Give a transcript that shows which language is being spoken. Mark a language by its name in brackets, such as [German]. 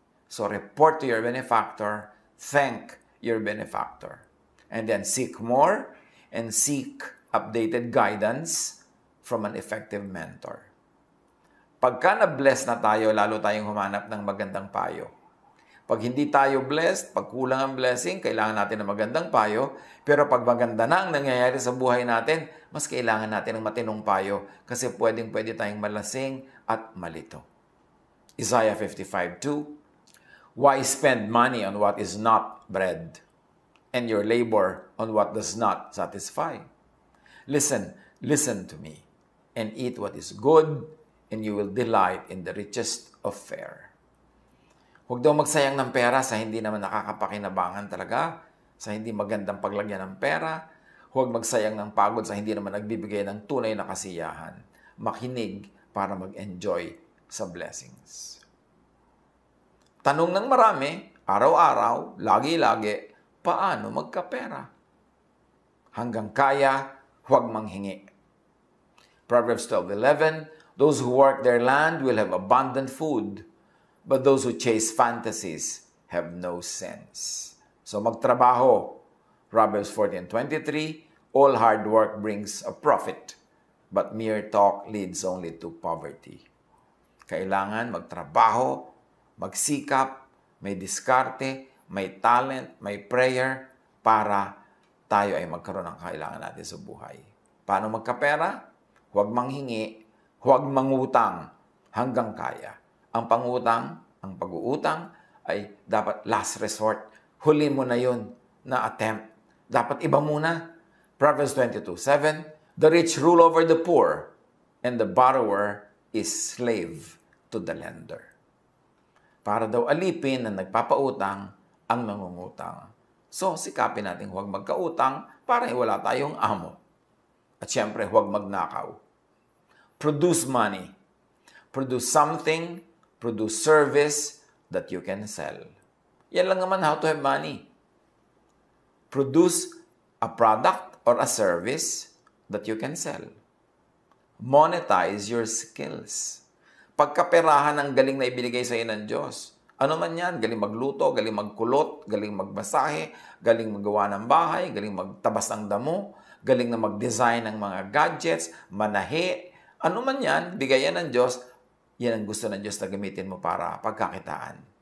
[English] So report to your benefactor, thank your benefactor, and then seek more and seek updated guidance from an effective mentor. [Filipino] Pagka na-bless na tayo, lalo tayong humanap ng magandang payo. Pag hindi tayo blessed, pag kulang ang blessing, kailangan natin ng magandang payo. Pero pag maganda na ang nangyayari sa buhay natin, mas kailangan natin ng matinong payo kasi pwedeng-pwede tayong malasing at malito. [English] Isaiah 55:2, why spend money on what is not bread, and your labor on what does not satisfy? Listen to me, and eat what is good, and you will delight in the richest of fare. [Filipino] Huwag daw magsayang ng pera sa hindi naman nakakapakinabangan talaga, sa hindi magandang paglagyan ng pera. Huwag magsayang ng pagod sa hindi naman nagbibigay ng tunay na kasiyahan. Makinig para mag-enjoy sa blessings. Tanong ng marami, araw-araw, lagi-lagi, paano magkapera? Hanggang kaya, huwag manghingi. [English] Proverbs 12:11, those who work their land will have abundant food, but those who chase fantasies have no sense. [Filipino] So magtrabaho. [English] Proverbs 14:23, all hard work brings a profit, but mere talk leads only to poverty. [Filipino] Kailangan magtrabaho, magsikap, may diskarte, may talent, may prayer, para tayo ay magkaroon ng kailangan natin sa buhay. Paano magkapera? Huwag manghingi, huwag mangutang hanggang kaya. Ang pangutang, ang pag-uutang ay dapat last resort. Huli mo na yun na attempt. Dapat iba muna. [English] Proverbs 22:7, the rich rule over the poor, and the borrower is slave to the lender. [Filipino] Para daw alipin na nagpapautang ang nangungutang. So, sikapin natin huwag magkautang para wala tayong amo. At syempre, huwag magnakaw. [English] Produce money. Produce something, produce service that you can sell. [Filipino] Yan lang naman [English] how to have money. Produce a product or a service that you can sell. Monetize your skills. [Filipino] Pagkaperahan ang galing na ibinigay sa iyo ng Diyos. Ano man yan, galing magluto, galing magkulot, galing magbasahe, galing magawa ng bahay, galing magtabas ng damo, galing na mag-design ng mga gadgets, manahi, ano man yan, bigayan ng Diyos, yan ang gusto ng Diyos na gamitin mo para pagkakitaan.